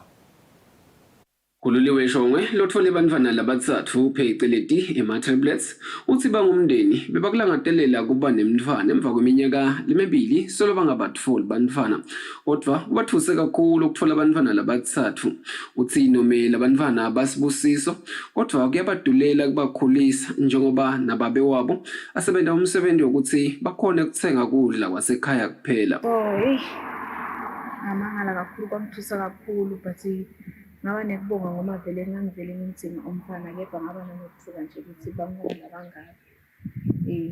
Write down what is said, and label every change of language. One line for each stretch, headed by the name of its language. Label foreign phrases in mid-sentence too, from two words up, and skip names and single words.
Swati: Khululiwe Shongwe lothole bantfana labatsatfu pheceleti ema-triplets uthi bangumndeni bebakulangatelela kuba nemntfwana emva kweminyaka lemibili solo bangabatfoli bantfana kodwa kubathuse kakhulu ukutfola bantfana labatsatfu. Uthi nome labantfana basibusiso kodwa kuyabadulela kubakhulisa njengoba nababe wabo asebenza umsebenzi wokuthi bakhone ukuthenga kudla kwasekhaya kuphela. Ngamangala kakhulu kwamthusa kakhulu but ngaba nekubonga ngoma vele ngangivele ngimthinga umfana kepha ngaba nanokuthuka nje ukuthi bangona bangaka.